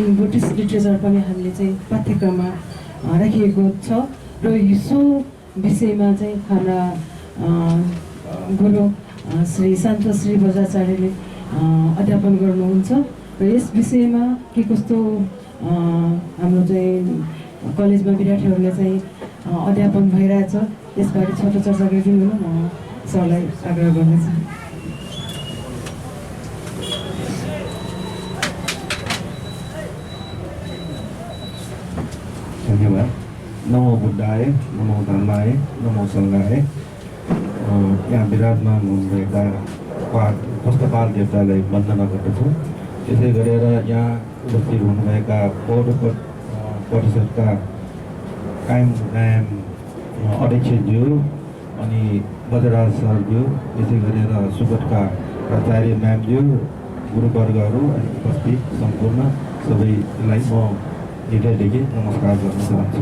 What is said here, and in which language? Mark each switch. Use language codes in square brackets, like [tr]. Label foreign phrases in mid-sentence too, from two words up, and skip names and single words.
[en] Buddhist literature [ne] पनि हामीले चाहिँ पाठ्यक्रममा राखिएको छ र यसो विषयमा चाहिँ हाम्रा गुरु श्री शान्त श्री बजाचार्यले अध्यापन गर्नुहुन्छ र यस विषयमा के कस्तो हाम्रो चाहिँ कलेजमा विद्यार्थीहरूले चाहिँ अध्यापन भइरहेछ यसबारे छोटो चर्चा गरिदिनु न म सरलाई आग्रह गर्नेछु। धन्यवाद। [pi] नमो बुद्धाय, नमो धर्माय, नमो सङ्घाय। [ne] यहाँ विराजमान हुनुभएका पुस्तपाल देवतालाई वन्दना गर्दछु। त्यसै गरेर यहाँ उपस्थित हुनुभएका पौर परिषदका कायम अध्यक्षज्यू अनि बजराज सरज्यू, त्यसै गरेर सुगतका प्राचार्य म्यामज्यू, गुरुवर्गहरू अनि उपस्थित सम्पूर्ण सबैलाई म हृदयदेखि नमस्कार गर्न चाहन्छु।